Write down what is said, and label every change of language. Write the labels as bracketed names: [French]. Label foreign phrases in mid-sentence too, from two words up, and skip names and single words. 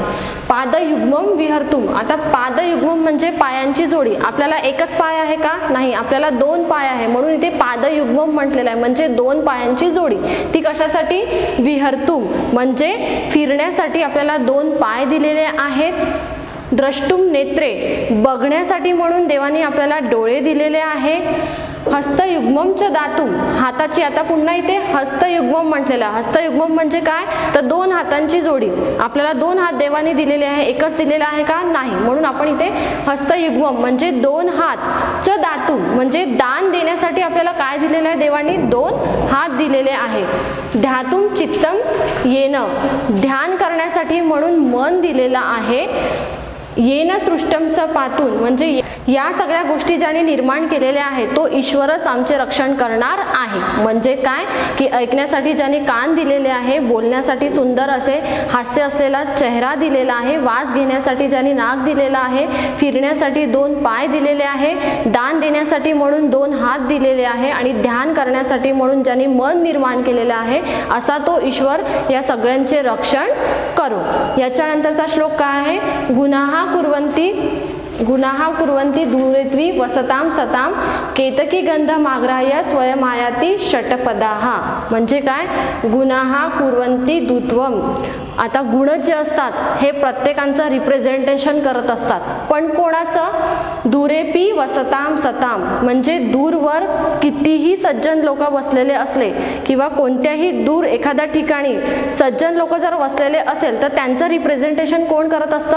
[Sanskrit] पादयुग्मम विहर्तुम. [Marathi] आता पादयुग्मम म्हणजे पायांची जोडी. आपल्याला एकच पाय आहे का? नाही, आपल्याला दोन पाय आहे, म्हणून इथे पादयुग्मम म्हटलेलं आहे, म्हणजे दोन पायांची जोडी. ती कशासाठी? विहर्तुम म्हणजे फिरण्यासाठी आपल्याला दोन पाय दिलेले आहेत. [Sanskrit] द्रष्टुम नेत्रे [Marathi] बघण्यासाठी म्हणून देवाने आपल्याला डोळे दिलेले आहे. [Sanskrit] हस्तयुग्मम च दातुम हाताची. [Marathi] आता पुन्हा इथे हस्तयुग्मम म्हटलेलं आहे. हस्तयुग्मम म्हणजे काय? तर दोन हातांची जोडी. आपल्याला दोन हात देवाने दिलेले आहे, एकच दिलेला आहे का? नाही, म्हणून आपण इथे हस्तयुग्मम म्हणजे दोन हात. [Sanskrit] च दातुम [Marathi] म्हणजे दान देण्यासाठी आपल्याला काय दिलेलं आहे? देवाने दोन हात दिलेले आहे. [Sanskrit] ध्यातुम चित्तम येन [Marathi] ध्यान करण्यासाठी म्हणून मन दिलेलं आहे. [Sanskrit] येन सृष्टम स पातून [Marathi] म्हणजे या सगळ्या गोष्टी ज्याने निर्माण केलेल्या आहेत तो ईश्वरच आमचे रक्षण करणार आहे. म्हणजे काय की ऐकण्यासाठी ज्याने कान दिलेले आहे, बोलण्यासाठी सुंदर असे हास्य असलेला चेहरा दिलेला आहे, वास घेण्यासाठी ज्याने नाक दिलेला आहे, फिरण्यासाठी दोन पाय दिलेले आहे, दान देण्यासाठी म्हणून दोन हात दिलेले आहे आणि ध्यान करण्यासाठी म्हणून ज्याने मन निर्माण केलेलं आहे, असा तो ईश्वर या सगळ्यांचे रक्षण करो. याच्यानंतरचा श्लोक काय आहे? [Sanskrit] गुणाहा कुर्वन्ति दूरेत्वी वसताम सताम केतकी गंध माग्राह्य स्वयमायाती षटपदाः. [Marathi] म्हणजे काय? [Sanskrit] गुणाहा कुर्वन्ति दूत्वम. [Marathi] आता गुण जे असतात हे प्रत्येकांचं रिप्रेझेंटेशन करत असतात, पण कोणाचं? [Sanskrit] दूरेपी वसताम सताम [Marathi] म्हणजे दूरवर कितीही सज्जन लोक बसलेले असले किंवा कोणत्याही दूर एखाद्या ठिकाणी सज्जन लोक जर बसलेले असेल तर त्यांचं रिप्रेझेंटेशन कोण करत असतं?